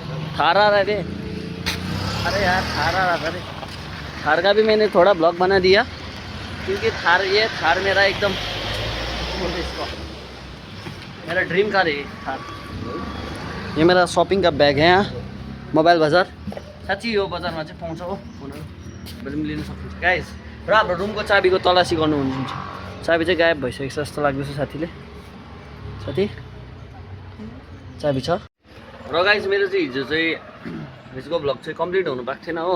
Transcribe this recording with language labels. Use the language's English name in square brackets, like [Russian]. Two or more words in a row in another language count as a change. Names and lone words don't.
[Hindi] थार आ रहे थे। अरे यार थार आ रहा था रे। थार का भी मैंने थोड़ा ब्लॉग बना दिया क्योंकि थार मेरा एकदम मेरा ड्रीम कार है थार। ये मेरा शॉपिंग का बैग है यहाँ मोबाइल बजार। [Nepali] साँच्ची यो बजारमा चाहिँ पाउँछ हो फोनहरू। पनि लिन सक्नुहुन्छ गाइस। र हाम्रो रुमको चाबीको तलासी गर्नुहुन्छ। चाबी चाहिँ गायब भइसकेको छ जस्तो लाग्दैछ साथीले। साथी चाबी छ। र गाइस मेरो चाहिँ हिजोको भ्लग चाहिँ कम्प्लिट हुनु पाएको थिएन हो।